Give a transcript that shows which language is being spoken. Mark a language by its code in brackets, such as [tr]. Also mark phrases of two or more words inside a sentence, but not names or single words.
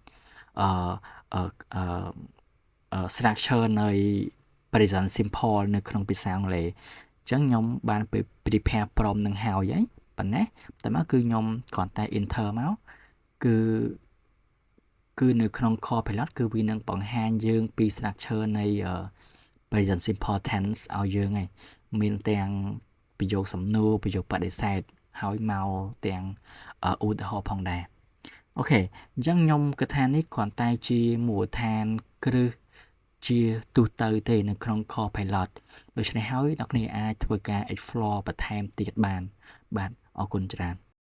[km] structure នៃ [en] present simple [km] នៅក្នុងភាសាអង់គ្លេសអញ្ចឹងខ្ញុំបានទៅ [en] prepare prompt [km] នឹងហើយប៉ុណ្ណេះតែមកគឺខ្ញុំគ្រាន់តែ enter មក គឺនៅក្នុង Copilot គឺវានឹងបង្ហាញយើងពី structure នៃ [en] present simple tense [km] ឲ្យយើងហើយមានទាំងប្រយោគសំណួរប្រយោគបដិសេធហើយមកទាំងឧទាហរណ៍ផងដែរអូខេអញ្ចឹងខ្ញុំគិតថានេះគ្រាន់តែជាមូលដ្ឋានគ្រឹះជាទូទៅទេនៅក្នុង Copilot ដូច្នេះហើយអ្នកគ្នាអាចធ្វើការ explore បន្ថែមទៀតបានបាទអរគុណច្រើន